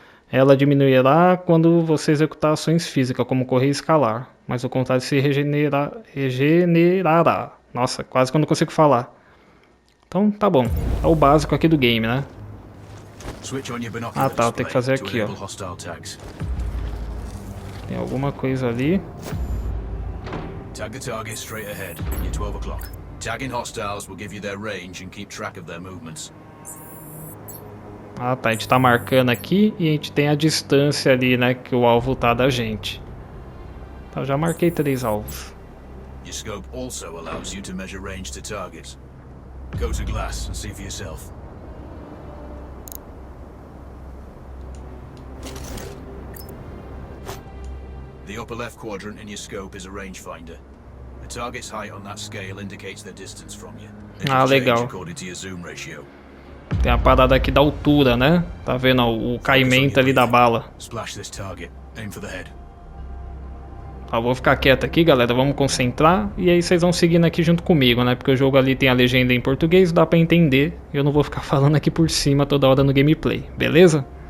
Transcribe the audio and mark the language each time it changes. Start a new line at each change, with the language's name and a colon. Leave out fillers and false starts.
Portuguese: Ela diminuirá quando você executar ações físicas, como correr e escalar. Mas o contrário se regenerará. Nossa, quase que eu não consigo falar. Então, tá bom. É o básico aqui do game, né? Ah, tá. Tem que fazer aqui, ó. Tem alguma coisa ali.
English: Tag the target straight ahead, near 12 o'clock. Tagging hostiles will give you their range and keep track of their movements.
Portuguese: Ah, tá. A gente tá marcando aqui e a gente tem a distância ali, né? Que o alvo tá da gente. Tá, já marquei 3 alvos.
English: Your scope also allows you to measure range to targets. Go to glass and see for yourself. The upper left quadrant in your scope is a rangefinder. The target's height on that scale indicates their distance from you.
Portuguese: Ah, legal.
English: According to your zoom ratio.
Portuguese: Tem a parada aqui da altura, né? Tá vendo o caimento ali da bala.
English: Splash this target. Aim for the head.
Portuguese: Tá, vou ficar quieto aqui, galera. Vamos concentrar. E aí vocês vão seguindo aqui junto comigo, né? Porque o jogo ali tem a legenda em português, dá pra entender. Eu não vou ficar falando aqui por cima toda hora no gameplay, beleza?